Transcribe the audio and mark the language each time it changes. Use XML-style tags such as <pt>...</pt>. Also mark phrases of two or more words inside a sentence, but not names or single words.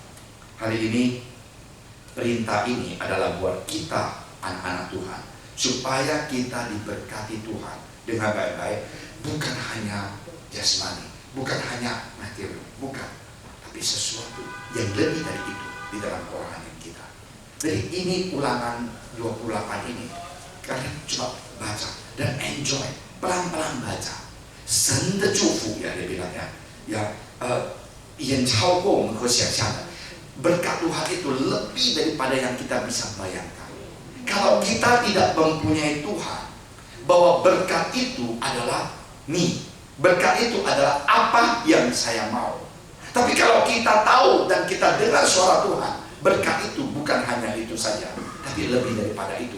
<id>Hari ini perintah ini adalah buat kita anak-anak Tuhan, supaya kita diberkati Tuhan dengan baik-baik, bukan hanya jasmani, bukan hanya materi, bukan, tapi sesuatu yang lebih dari itu di dalam kerohanian kita. Jadi ini ulangan 28 ini, kalian coba baca dan enjoy, pelan-pelan baca.</id> <zh>神的祝福</zh> <id>ya dia bilang ya,</id> <zh>远超过我们可想象的。</zh> <id>berkat Tuhan itu lebih daripada yang kita bisa bayangkan. Kalau kita tidak mempunyai Tuhan, bahwa berkat itu adalah berkat itu adalah apa yang saya mau. Tapi kalau kita tahu dan kita dengar suara Tuhan, berkat itu bukan hanya itu saja, tapi lebih daripada itu.</id>